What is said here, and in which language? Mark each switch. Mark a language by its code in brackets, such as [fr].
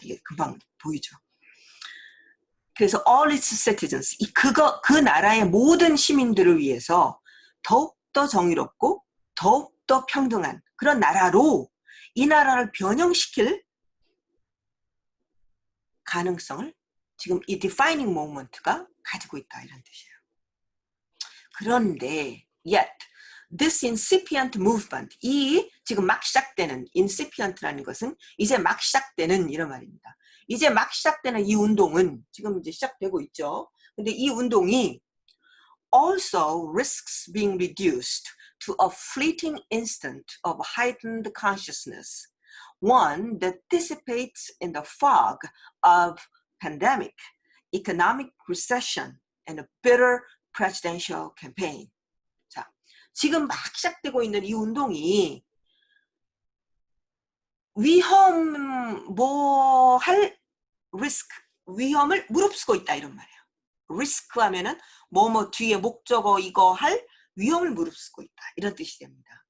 [ko] 이게 금방 보이죠. 그래서 [en] all its citizens, [ko] 그 나라의 모든 시민들을 위해서 더욱더 정의롭고 더욱더 평등한 그런 나라로 이 나라를 변형시킬 가능성을 지금 이 [en] defining moment [ko] 가 가지고 있다 이런 뜻이에요. 그런데 [en] yet this incipient movement, [ko] 이 지금 막 시작되는 incipient라는 것은 이제 막 시작되는 이런 말입니다. 이제 막 시작되는 이 운동은 지금 이제 시작되고 있죠. 근데 이 운동이 [en] also risks being reduced to a fleeting instant of heightened consciousness, one that dissipates in the fog of pandemic, economic recession, and a bitter presidential campaign. [ko] 자, 지금 막 시작되고 있는 이 운동이 위험을 무릅쓰고 있다 이런 말이에요. 리스크 하면은 뭐뭐 뒤에 목적어 이거 할 위험을 무릅쓰고 있다 이런 뜻이 됩니다.